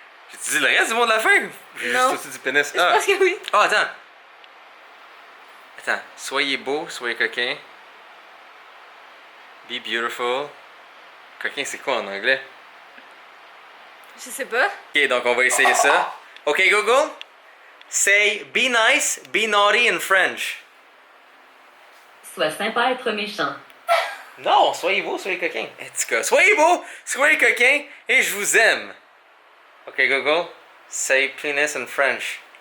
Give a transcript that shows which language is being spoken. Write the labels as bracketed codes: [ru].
[fr] J'ai-tu dit le reste du mot de la fin? J'ai Non. juste dit pénis. Je pense que oui. Oh, attends! Attends. Soyez beau, soyez coquin. [en] Be beautiful. [fr] Coquin, c'est quoi en anglais? Je sais pas. Ok, donc on va essayer ça. Ok, Google? [en] Say be nice, be naughty in French. [fr] Sois sympa, être méchant. Non, soyez beau, soyez coquin. En tout cas, soyez beau, soyez coquin et je vous aime. [en] Ok, Google? Say penis in French.